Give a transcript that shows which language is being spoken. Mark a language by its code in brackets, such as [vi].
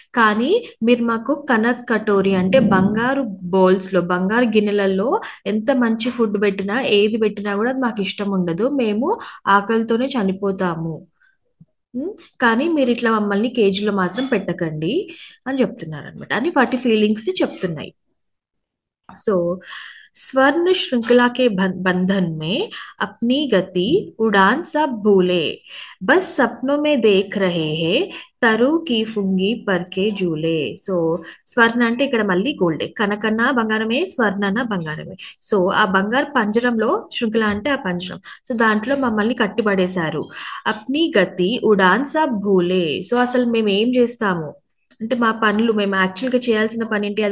[te] కానీ మీరు మాకు కనక్ కటోరి అంటే బంగారు బౌల్స్ లో, బంగారు గిన్నెలలో ఎంత మంచి ఫుడ్ పెట్టినా, ఏది పెట్టినా కూడా అది మాకు ఇష్టం ఉండదు. మేము ఆకలితోనే చనిపోతాము. ఉమ్, కానీ మీరు ఇట్లా మమ్మల్ని కేజీలో మాత్రం పెట్టకండి అని చెప్తున్నారు అనమాట, అని వాటి ఫీలింగ్స్ ని చెప్తున్నాయి. [hi] सो स्वर्ण श्रृंखला के बंधन में अपनी गति उड़ान सब भूले, बस सपनों में देख रहे हैं తరు की फुंगी पर के झूले. [te] సో స్వర్ణ అంటే ఇక్కడ మళ్ళీ గోల్డే, కనకన్న బంగారమే, స్వర్ణన బంగారమే. సో ఆ బంగారు పంజరంలో, శృంఖల అంటే ఆ పంజరం, సో దాంట్లో మమ్మల్ని కట్టిపడేశారు. [hi] అప్ని గతి ఉడాన్ సబ్ భూలే. [te] సో అసలు మేము ఏం చేస్తాము అంటే మా పనులు, మేము యాక్చువల్గా చేయాల్సిన పని ఏంటి?